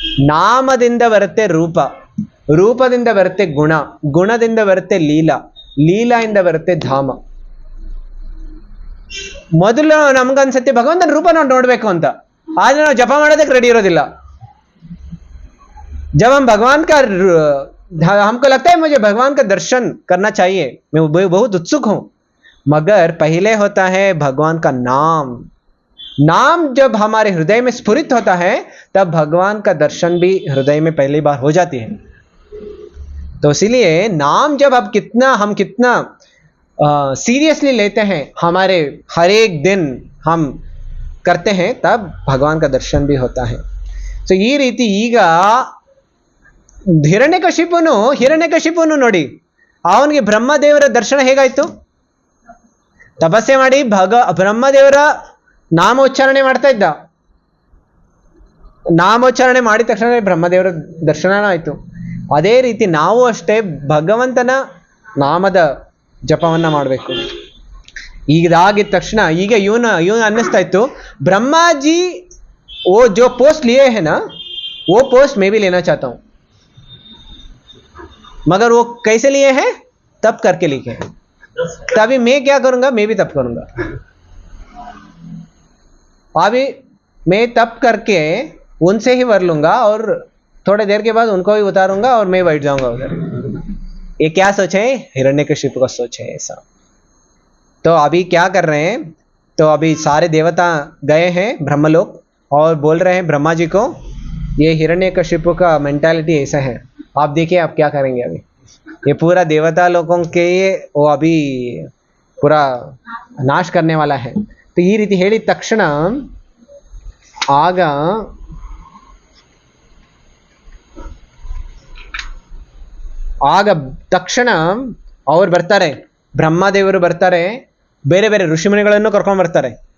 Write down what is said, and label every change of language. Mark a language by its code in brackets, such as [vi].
[kn] ನಾಮದಿಂದ ಬರುತ್ತೆ ರೂಪ, ರೂಪದಿಂದ ಬರುತ್ತೆ ಗುಣದಿಂದ ಬರುತ್ತೆ ಲೀಲೆಯಿಂದ ಬರುತ್ತೆ ಧಾಮ. ಮೊದಲು ನಮ್ಗನ್ಸತ್ತೆ ಭಗವಂತನ ರೂಪ ನಾವು ನೋಡ್ಬೇಕು ಅಂತ, ಆದ್ರೆ ನಾವು ಜಪ ಮಾಡೋದಕ್ಕೆ ರೆಡಿ ಇರೋದಿಲ್ಲ. [hi] जब हम भगवान का हमको लगता है मुझे भगवान का दर्शन करना चाहिए, मैं बहुत उत्सुक हूं, मगर पहले होता है भगवान का नाम जब हमारे हृदय में स्फुरित होता है तब भगवान का दर्शन भी हृदय में पहली बार हो जाती है. तो इसीलिए नाम जब हम कितना सीरियसली लेते हैं, हमारे हर एक दिन हम करते हैं, तब भगवान का दर्शन भी होता है. तो ये रीति [kn] ಈಗ ಹಿರಣ್ಯಕಶಿಪುನು ನೋಡಿ, ಅವನಿಗೆ ಬ್ರಹ್ಮದೇವರ ದರ್ಶನ ಹೇಗಾಯ್ತು? ತಪಸ್ಸೆ ಮಾಡಿ ಬ್ರಹ್ಮದೇವರ ನಾಮೋಚ್ಚಾರಣೆ ಮಾಡ್ತಾ ಇದ್ದ. ನಾಮೋಚ್ಚಾರಣೆ ಮಾಡಿದ ತಕ್ಷಣ ಬ್ರಹ್ಮದೇವರ ದರ್ಶನನೂ ಆಯ್ತು. ಅದೇ ರೀತಿ ನಾವು ಅಷ್ಟೇ ಭಗವಂತನ ನಾಮದ ಜಪವನ್ನ ಮಾಡಬೇಕು. ಇದಾಗಿದ ತಕ್ಷಣ ಈಗ ಇವನು ಅನ್ನಿಸ್ತಾ ಇತ್ತು ಬ್ರಹ್ಮಾಜಿ [hi] वो जो पोस्ट लिए है ना, वो पोस्ट मैं भी लेना चाहता हूं, मगर वो कैसे लिए हैं? तप करके लिखे हैं. तभी मैं क्या करूंगा? मैं भी तप करूंगा. अभी मैं तप करके उनसे ही वर लूंगा और थोड़ी देर के बाद उनको भी उतारूंगा और मैं बैठ जाऊंगा उधर. ये क्या सोच है? हिरण्यकशिपु का सोच है ऐसा. तो अभी क्या कर रहे हैं? तो अभी सारे देवता गए हैं ब्रह्मलोक और बोल रहे हैं ब्रह्मा जी को ये हिरण्यकशिपु का मेंटालिटी ऐसा है, आप देखिए आप क्या करेंगे. अभी ये पूरा देवता लोगों के वो अभी पूरा नाश करने वाला है. तो ये रीति [kn] ಹೇಳಿದ ತಕ್ಷಣ ಆಗ ತಕ್ಷಣ ಅವ್ರು ಬರ್ತಾರೆ, ಬ್ರಹ್ಮದೇವರು ಬರ್ತಾರೆ, ಬೇರೆ ಬೇರೆ ಋಷಿಮುನಿಗಳನ್ನು ಕರ್ಕೊಂಡು ಬರ್ತಾರೆ.